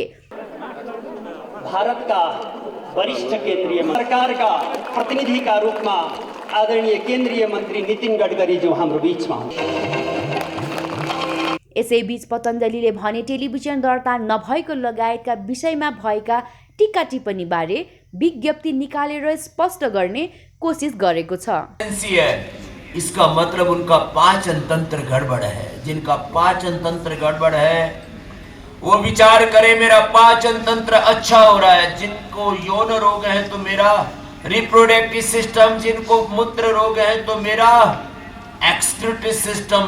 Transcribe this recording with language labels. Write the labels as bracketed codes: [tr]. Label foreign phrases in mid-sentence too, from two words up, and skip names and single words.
[ne] भारतका वरिष्ठ केन्द्रीय सरकारका प्रतिनिधिका रूपमा आदरणीय केन्द्रीय मन्त्री नितिन गडकरीज्यू हाम्रो बीचमा यसैबीच पतञ्जलिले भने टेलिभिजन दर्ता नभएको लगायतका विषयमा भएका टीका टिप्पणी बारे विज्ञप्ति निकालेर स्पष्ट गर्ने कोसिस गरेको छ। [hi] इसका मतलब उनका पाचन तंत्र गड़बड़ है। जिनका पाचन तंत्र गड़बड़ है वो विचार करे मेरा पाचन तंत्र अच्छा हो रहा है। जिनको यौन रोग है तो मेरा [en] reproductive system, [hi] जिनको मूत्र रोग है तो मेरा [en] excretive system.